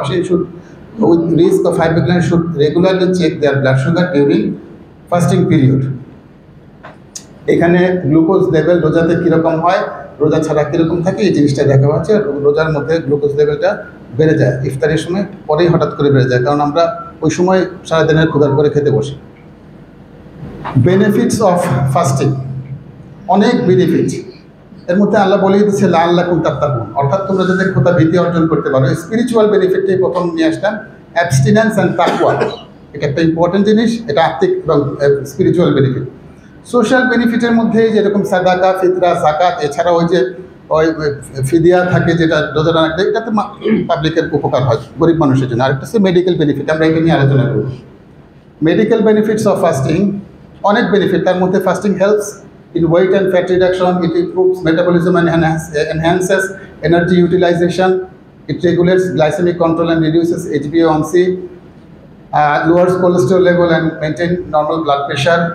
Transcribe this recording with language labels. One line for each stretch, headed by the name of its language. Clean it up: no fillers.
English: all patient should with risk of hypoglycemia should regularly check their blood sugar during fasting period।
Bangla: এখানে glucose level রোজাতে কীরকম হয়, রোজা ছাড়া কীরকম থাকে, এই জিনিসটা দেখা হচ্ছে। রোজার মধ্যে গ্লুকোজ লেভেলটা বেড়ে যায় ইফতারের সময়, পরেই হঠাৎ করে বেড়ে যায়, কারণ আমরা ওই সময় সারাদিনের ক্ষুধার করে খেতে বসি। বেনিফিটস অফ ফাস্টিং, অনেক বেনিফিট এর মধ্যে আল্লাহ বলেই দিচ্ছে
Arabic: লাআল্লাকুম তাত্তাকুন,
Bangla: অর্থাৎ তোমরা যাতে খোদা ভীতি অর্জন করতে পারো। স্পিরিচুয়াল বেনিফিটটাই প্রথম নিয়ে আসলাম, অ্যাবস্টিনেন্স অ্যান্ড তাকওয়া, এটা একটা ইম্পর্টেন্ট জিনিস, এটা আত্মিক এবং স্পিরিচুয়াল বেনিফিট। সোশ্যাল বেনিফিটের মধ্যে যেরকম সাদাকা, ফিতরা, যাকাত, এছাড়া ওই যে ওই ফিদিয়া থাকে যেটা রোজা রাখলে, এটাতে পাবলিকের উপকার হয় গরিব মানুষের জন্য। আরেকটা হচ্ছে মেডিকেল বেনিফিট, আমরা এটা নিয়ে আলোচনা করব।
English: medical benefits of fasting,
Bangla: অনেক বেনিফিট, তার মধ্যে
English: Fasting helps in weight and fat reduction, it improves metabolism and enhances energy utilization, It regulates glycemic control and reduces HbA1c, lowers cholesterol level and maintain normal blood pressure.